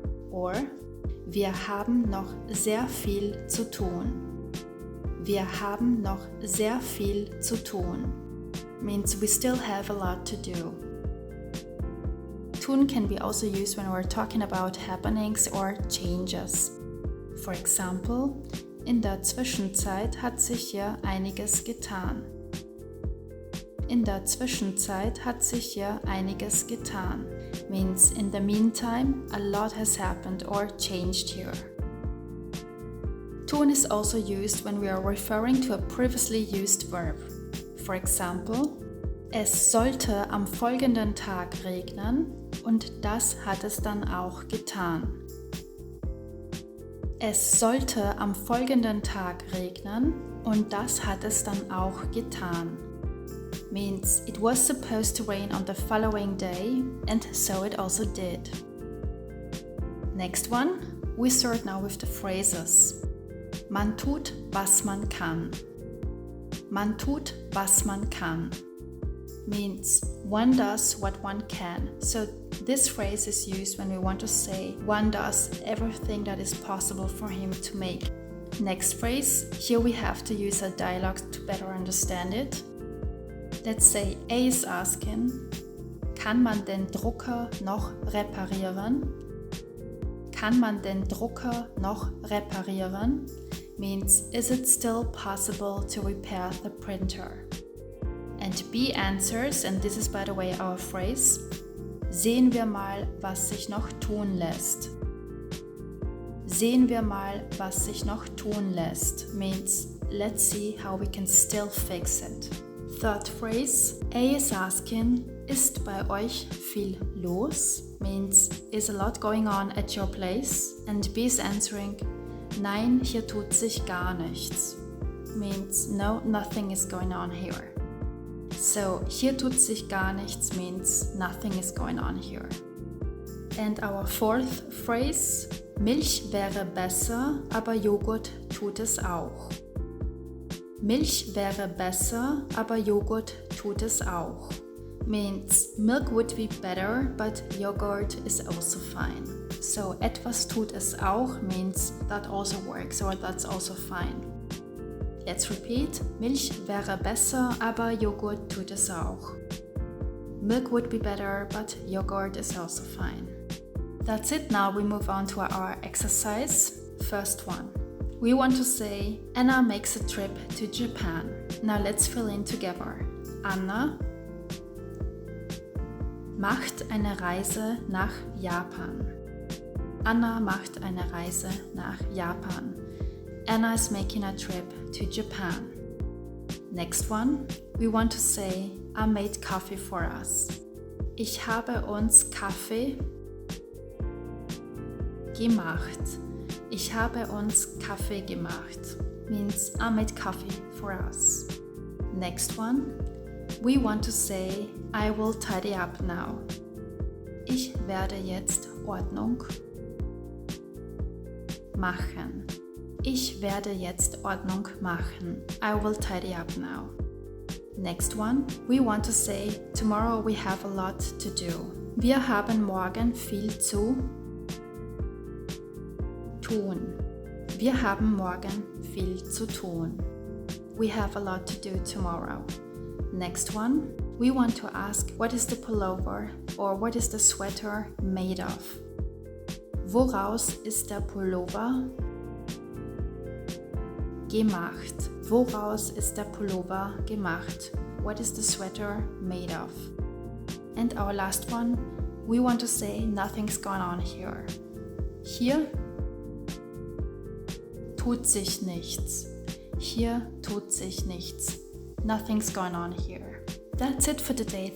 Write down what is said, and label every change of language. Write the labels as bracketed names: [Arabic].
[German] Or wir haben noch sehr viel zu tun. Wir haben noch sehr viel zu tun [English] means we still have a lot to do. Tun can be also used when we're talking about happenings or changes. For example, [German] in der Zwischenzeit hat sich hier einiges getan. In der Zwischenzeit hat sich hier einiges getan [English] means in the meantime a lot has happened or changed here. Tun is also used when we are referring to a previously used verb. For example, [German] es sollte am folgenden Tag regnen und das hat es dann auch getan. Es sollte am folgenden Tag regnen und das hat es dann auch getan. [English] Means it was supposed to rain on the following day and so it also did. Next one, we start now with the phrases. [German] Man tut, was man kann. Man tut, was man kann [English] means one does what one can. So this phrase is used when we want to say one does everything that is possible for him to make. Next phrase, here we have to use a dialogue to better understand it. Let's say A is asking, [German] kann man den Drucker noch reparieren? Kann man den Drucker noch reparieren? [English] Means is it still possible to repair the printer? And B answers, and this is by the way our phrase, [German] sehen wir mal, was sich noch tun lässt. Sehen wir mal, was sich noch tun lässt [English] means let's see how we can still fix it. Third phrase, A is asking, [German] ist bei euch viel los? [English] Means is a lot going on at your place? And B is answering, [German] nein, hier tut sich gar nichts. [English] Means no, nothing is going on here. So, [German] hier tut sich gar nichts [English] means nothing is going on here. And our fourth phrase, [German] Milch wäre besser, aber Joghurt tut es auch. Milch wäre besser, aber Joghurt tut es auch. [English] Means milk would be better, but yogurt is also fine. So, [German] etwas tut es auch [English] means that also works or that's also fine. Let's repeat. [German] Milch wäre besser, aber Joghurt tut es auch. [English] Milk would be better, but yogurt is also fine. That's it. Now we move on to our exercise. First one. We want to say, Anna makes a trip to Japan. Now let's fill in together. [German] Anna macht eine Reise nach Japan. Anna macht eine Reise nach Japan. [English] Anna is making a trip to Japan. Next one, we want to say, I made coffee for us. [German] Ich habe uns Kaffee gemacht. Ich habe uns Kaffee gemacht. [English] Means I made coffee for us. Next one, we want to say, I will tidy up now. [German] Ich werde jetzt Ordnung machen. Ich werde jetzt Ordnung machen. [English] I will tidy up now. Next one, we want to say, tomorrow we have a lot to do. [German] Wir haben morgen viel zu tun. Wir haben morgen viel zu tun. [English] We have a lot to do tomorrow. Next one, we want to ask what is the pullover or what is the sweater made of? [German] Woraus ist der Pullover gemacht? Woraus ist der Pullover gemacht? [English] What is the sweater made of? And our last one, we want to say nothing's going on here. [German] Hier tut sich nichts. Hier tut sich nichts. [English] Nothing's going on here. That's it for today.